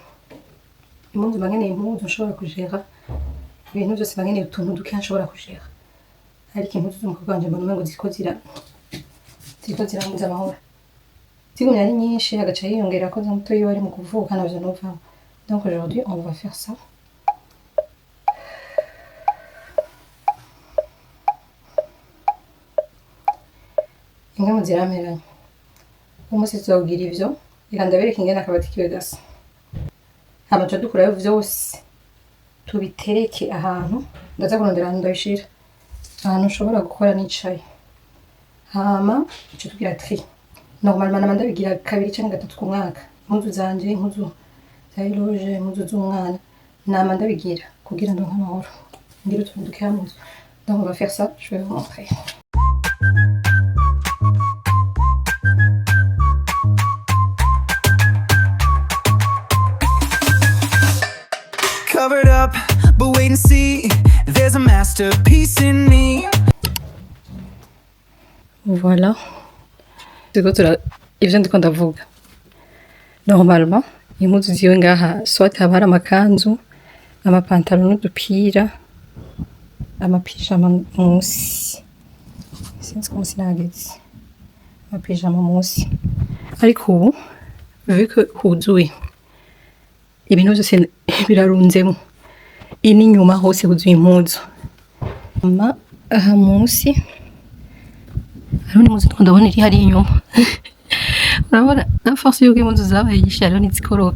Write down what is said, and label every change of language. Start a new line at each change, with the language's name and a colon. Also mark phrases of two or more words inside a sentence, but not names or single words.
Rundi: Impuzu bankeneye impuzu nshobora kujera, ibintu byose bankeneye utuntu dukeya nshobora kujera, ariko impuzu z'umukobwa wanje mbona umengo ziriko zirambuza amahoro. Zigumye ari nyinshi agaca yiyongera ko muto yiwe ari mu kuvuka navyo novamo.
French: Donc aujourd'hui on va faire ça.
Rundi: Imwe mu zirameranye. Umunsi tuzogira ivyo, reka ndabereka ingene akabati kiwe gasa. Hama tuca dukurayo vyose tubitereke ahantu, ndaza kurondera ahantu ndabishira, ahantu ushobora gukora nicaye. Hama tuca tugira tri. Normalement nama ndabigira kabiri canke gatatu ku mwaka. Impuzu zanje, impuzu za Eloge, impuzu z'umwana, nama ndabigira kugira ndonke amahoro. Ngira utuntu dukeya mu nzu.
French: Donc on va faire ça, je vais vous montrer.
English: Covered up, but wait and see. There's a masterpiece in me.
Rundi: Voilà. Ivyo ndiko ndavuga. Normalement, impuzu ziwe ngaha soit haba hari amakanzu, amapantalo n'udupira, amapijama munsi. Sinzi ko munsi nageze. Amapijama munsi. Ariko ubu,
French: vu que
Rundi: huzuye, ibintu byose birarunzemo. Ini nyuma hose huzuye impuzu. Aha munsi hariho n'impuzu ndabona iri hari inyuma. Urabona na force yuko impuzu zabaye nyinshi hariho n'izikoroka.